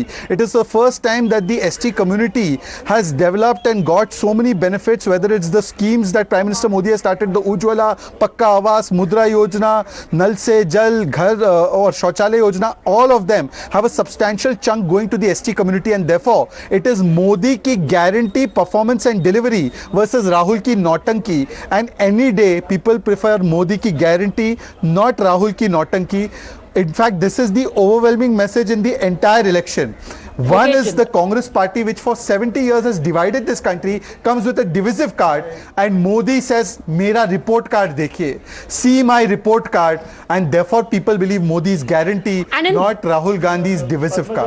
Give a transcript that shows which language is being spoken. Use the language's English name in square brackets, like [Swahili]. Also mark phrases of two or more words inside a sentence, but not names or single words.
[English] It is the first time that the ST community has developed and got so many benefits, whether it's the schemes that Prime Minister Modi has started, the Ujjwala, Pakka Awas, Mudra Yojana, Nal Se Jal, Ghar or Shauchalaya Yojana, all of them have a substantial chunk going to the ST community, and therefore it is Modi ki guarantee, performance and delivery versus Rahul [Hindi] की नौटंकी, [English] and any day people prefer Modi ki guarantee, not Rahul [Hindi] की नौटंकी. [English] In fact, this is the overwhelming message in the entire election. One is the Congress party, which for 70 years has divided this country, comes with a divisive card, and Modi says, [Hindi] मेरा रिपोर्ट कार्ड देखिए, [English] see my report card, and therefore people believe Modi's guarantee, not Rahul Gandhi's divisive card.